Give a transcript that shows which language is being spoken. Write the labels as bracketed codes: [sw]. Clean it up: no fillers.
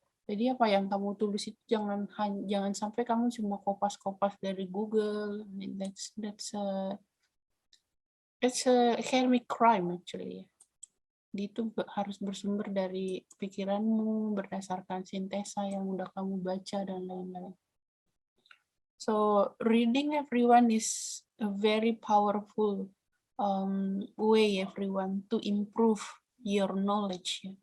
[id] Jadi apa yang kamu tulis itu jangan sampai kamu cuma kopas-kopas dari Google. [en] I mean, that's a academic crime actually. [id] Itu harus bersumber dari pikiranmu berdasarkan sintesa yang udah kamu baca dan lain-lain. [en] So reading everyone is a very powerful way everyone to improve your knowledge.